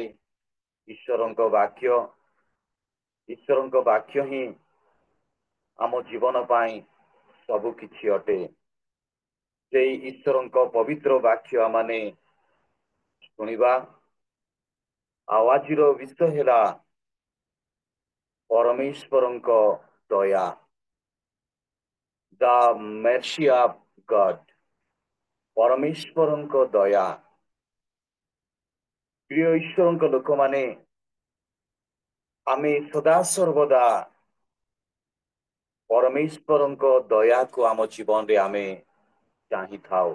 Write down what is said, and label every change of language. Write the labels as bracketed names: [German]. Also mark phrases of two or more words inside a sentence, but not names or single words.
[Odia] ଈଶ୍ୱରଙ୍କ ବାକ୍ୟ ହିଁ ଆମ ଜୀବନ ପାଇଁ ସବୁ କିଛି ଅଟେ। ସେଇ ଈଶ୍ୱରଙ୍କ ପବିତ୍ର ବାକ୍ୟ ଆମମାନେ ଶୁଣିବା। ଆଉ ଆଜିର ବିଷୟ ହେଲା ପରମେଶ୍ୱରଙ୍କ ଦୟା, [English] the mercy of God, [Odia] ପରମେଶ୍ୱରଙ୍କ ଦୟା। ପ୍ରିୟ ଈଶ୍ୱରଙ୍କ ଲୋକମାନେ, ଆମେ ସଦା ସର୍ବଦା ପରମେଶ୍ୱରଙ୍କ ଦୟାକୁ ଆମ ଜୀବନରେ ଆମେ ଚାହିଁଥାଉ।